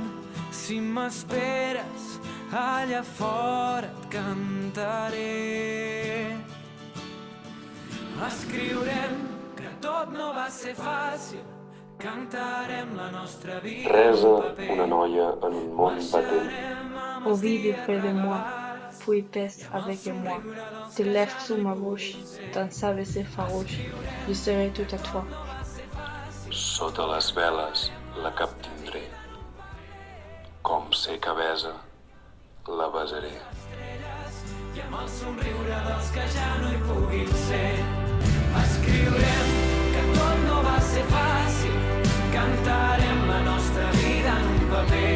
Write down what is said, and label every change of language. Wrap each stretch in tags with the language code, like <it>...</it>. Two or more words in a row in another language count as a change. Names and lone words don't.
<ca>Si m'esperes allà fora et cantaré. Escriurem que tot no va ser fàcil, cantarem la nostra vida Resa en paper. una noia en un món batent.</ca> <fr>Oublie près de moi, puis pèse avec moi. Tes lèvres sous ma bouche, ton sable c'est farouche, je serai tout à toi.</fr> <ca>Sota les veles la captindré. Com sé que besa, la besaré. I amb el somriure dels que ja no hi puguin ser. Escriurem que tot no va ser fàcil, cantarem la nostra vida en un paper.</ca>